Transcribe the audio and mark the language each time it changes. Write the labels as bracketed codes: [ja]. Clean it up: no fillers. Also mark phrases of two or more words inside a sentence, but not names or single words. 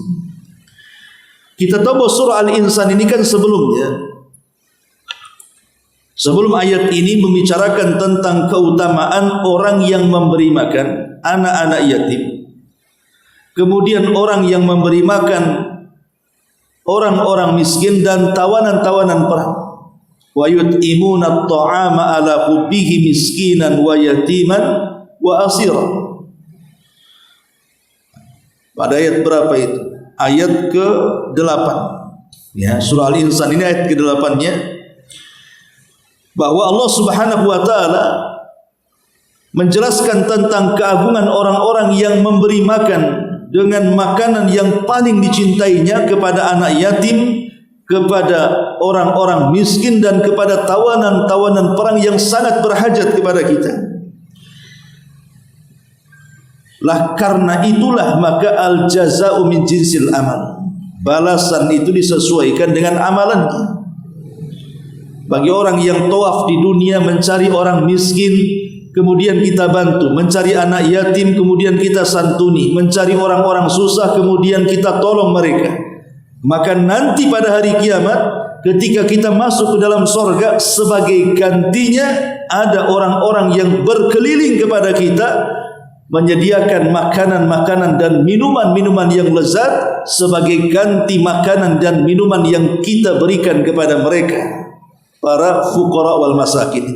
[id] Kita tahu bahwa surah Al-Insan ini kan sebelumnya, sebelum ayat ini membicarakan tentang keutamaan orang yang memberi makan anak-anak yatim. Kemudian orang yang memberi makan orang-orang miskin dan tawanan-tawanan perang. [ar] ويطعمون الطعام على حبه مسكينا ويتيما وأسيرا. [id] Pada ayat berapa itu? Ayat ke-8. Ya, surah Al-Insan ini ayat ke-8-nya, bahwa Allah [ar] سبحانه وتعالى [id] menjelaskan tentang keagungan orang-orang yang memberi makan dengan makanan yang paling dicintainya kepada anak yatim, kepada orang-orang miskin, dan kepada tawanan-tawanan perang yang sangat berhajat kepada kita. Lah karena itulah maka [ar] الجزاء من جنس العمل. [id] Balasan itu disesuaikan dengan amalannya. Bagi orang yang tawaf di dunia mencari orang miskin, kemudian kita bantu, mencari anak yatim, kemudian kita santuni, mencari orang-orang susah, kemudian kita tolong mereka, maka nanti pada hari kiamat ketika kita masuk ke dalam sorga, sebagai gantinya ada orang-orang yang berkeliling kepada kita, menyediakan makanan-makanan dan minuman-minuman yang lezat sebagai ganti makanan dan minuman yang kita berikan kepada mereka, para [ar] الفقراء والمساكين.